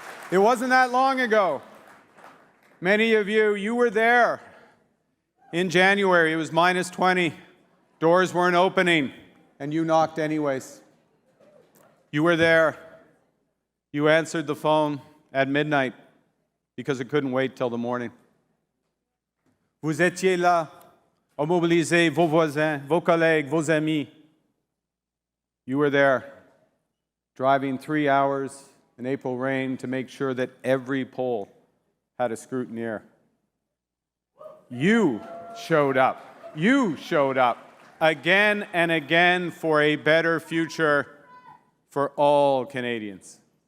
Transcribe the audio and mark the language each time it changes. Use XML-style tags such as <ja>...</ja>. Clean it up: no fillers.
<en>It wasn't that long ago. Many of you were there in January. It was minus 20. Doors weren't opening, and you knocked anyways. You were there. You answered the phone at midnight because it couldn't wait till the morning.</en> <fr>Vous étiez là, à mobiliser vos voisins, vos collègues, vos amis.</fr> <en>You were there, driving 3 hours in April rain to make sure that every poll had a scrutineer. You showed up. You showed up again and again for a better future for all Canadians.</en>